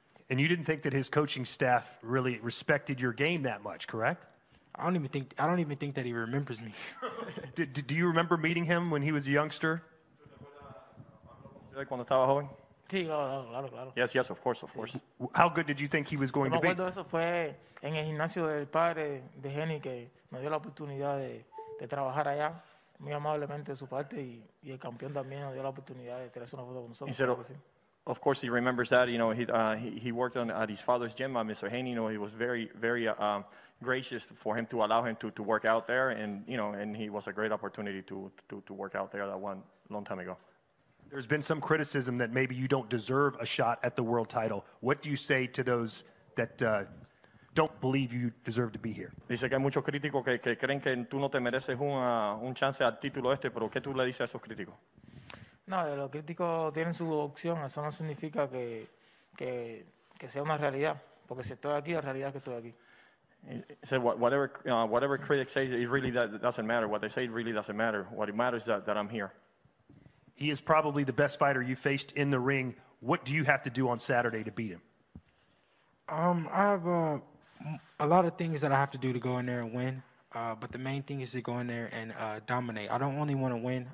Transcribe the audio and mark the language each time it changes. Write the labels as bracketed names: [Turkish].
[English] And you didn't think that his coaching staff really respected your game that much, correct? I don't even think that he remembers me. Do you remember meeting him when he was a youngster? [Spanish] Cuando estaba joven? Sí, claro. [English] Yes, of course. How good did you think he was going to be? [Spanish] Me acuerdo eso fue en el gimnasio del padre de Haney que me dio la oportunidad de trabajar allá, muy amablemente de su parte, y el campeón también nos dio la oportunidad de tirarse una foto con nosotros. [English] He said, of course, he remembers that. He worked at his father's gym, Mr. Haney. He was very, very gracious for him to allow him to work out there, and he was a great opportunity to work out there that one long time ago. There's been some criticism that maybe you don't deserve a shot at the world title. What do you say to those that don't believe you deserve to be here? [Spanish] Dice que hay muchos críticos que creen que tú no te mereces un chance al título pero ¿qué tú le dices a esos críticos? No, los críticos tienen su opción. Eso no significa que sea una realidad, porque si estoy aquí, la realidad es que estoy aquí. [English] He said whatever critics say, it really doesn't matter. What they say really doesn't matter. What it matters is that I'm here. He is probably the best fighter you faced in the ring. What do you have to do on Saturday to beat him? I have a lot of things that I have to do to go in there and win, but the main thing is to go in there and dominate. I don't only want to win.